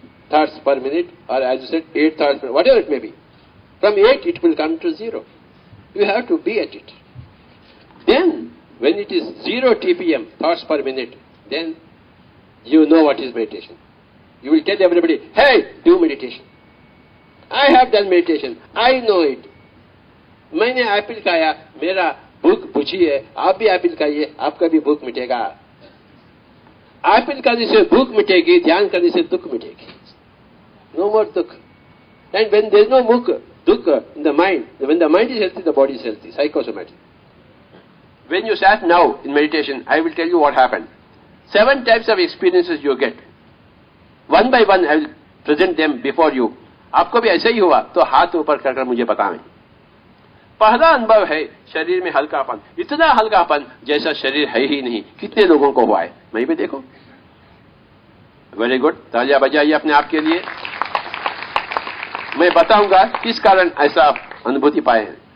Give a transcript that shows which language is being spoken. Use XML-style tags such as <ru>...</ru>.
<en>Thoughts per minute, or as you said, 8 thoughts per minute, whatever it may be. From 8, it will come to 0. You have to be at it. Then, when it is 0 TPM, thoughts per minute, then you know what is meditation. You will tell everybody, hey, do meditation. I have done meditation. I know it.</en> <hi>मैंने Apple खाया, मेरा भूख बुझी है, आप भी Apple खाइए, आपका भी भूख मिटेगा. एप्पल खाने से भूख मिटेगी, ध्यान करने से दुख मिटेगी.</hi> <en>No more dukh. And when there is no dukh in the mind, when the mind is healthy, the body is healthy, psychosomatic. When you sat now in meditation, I will tell you what happened. 7 types of experiences you get. One by one, I will present them before you.</en> <hi>आपको भी ऐसा ही हुआ तो हाथ ऊपर करके मुझे बताएं. पहला अनुभव है शरीर में हल्कापन. इतना हल्कापन जैसा शरीर है ही नहीं. कितने लोगों को हुआ है? मैं भी देखो.</hi> <en>Very good.</en> <hi>तालियां बजाइए अपने आप के लिए. मैं बताऊंगा किस कारण ऐसा अनुभूति पाए हैं.</hi>